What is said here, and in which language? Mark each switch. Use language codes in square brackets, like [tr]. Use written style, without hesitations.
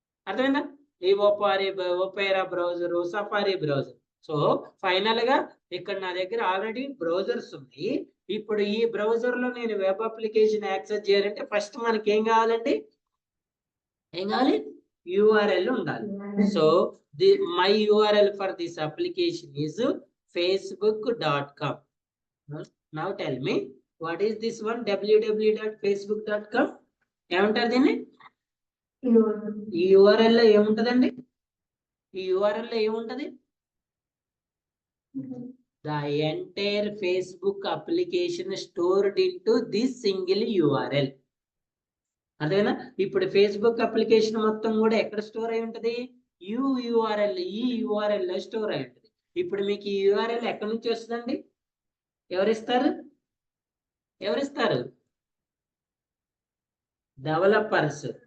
[te] అర్థమైందా? ఈ Opera browser, safari browser. So final గా ఇక్కడ నా దగ్గర ఆల్రెడీ బ్రౌజర్స్ ఉన్నాయి. ఇప్పుడు ఈ బ్రౌజర్ లో నేను వెబ్ అప్లికేషన్ యాక్సెస్ చేయాలంటే ఫస్ట్ మనకి ఏం కావాలండి, ఏం కావాలి, URL ఉండాలి. [en] So my URL for this application is facebook.com. Now tell me, what is this one, www.facebook.com? [te] ఏమంటారు దీన్ని? ఈ URL లో ఏముంటదండి, ఈ URL లో ఏముంటది, [en] the entire Facebook application stored into this single URL. [te] అదేనా? ఇప్పుడు ఫేస్బుక్ అప్లికేషన్ మొత్తం కూడా ఎక్కడ స్టోర్ అయి ఉంటది, ఈ URL లో స్టోర్ అయి ఉంటది. ఇప్పుడు మీకు ఈ URL ఎక్కడి నుంచి వస్తుందండి, ఎవరిస్తారు, డెవలపర్స్.